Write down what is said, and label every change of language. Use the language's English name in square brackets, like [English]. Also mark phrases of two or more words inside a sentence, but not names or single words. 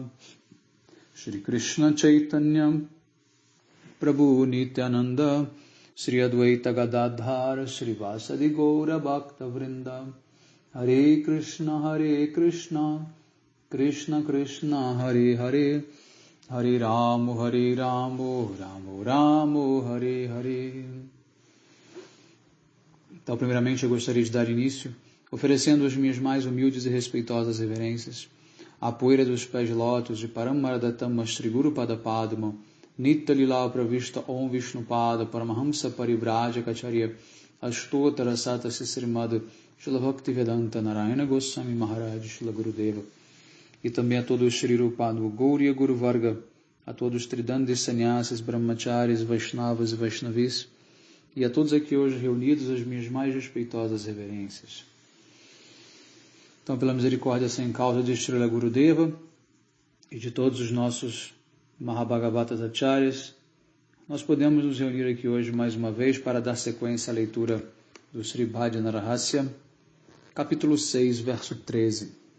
[Sanskrit] श्री कृष्ण चैतन्य प्रभु नित्यानन्द श्री अद्वैत गदाधर श्री वासादि गौर भक्त वृन्द हरे कृष्ण कृष्ण कृष्ण हरे हरे हरे रामो रामो रामो हरे हरे. [Portuguese] Então, primeiramente, eu gostaria de dar início oferecendo as minhas mais humildes e respeitosas reverências à poeira dos pés de lótus de Paramaradatama Shri Guru Pada Padma Nitya Lila Pravishta Om Vishnupada Paramahamsa Paribraja Kacharya Ashtotara Sata Srimad Shila Bhaktivedanta Narayana Goswami Maharaj Shila Gurudeva, e também a todos os Shri Rupadu Gauriya Guru Varga, a todos os Tridandis Sannyasis, Brahmacharis, Vaishnavas e Vaishnavis, e a todos aqui hoje reunidos as minhas mais respeitosas reverências. Então, pela misericórdia sem causa de Srila Gurudeva e de todos os nossos Mahabhagavatas Acharyas, nós podemos nos reunir aqui hoje mais uma vez para dar sequência à leitura do Sri Bhajana Rahasya, capítulo 6, verso 13.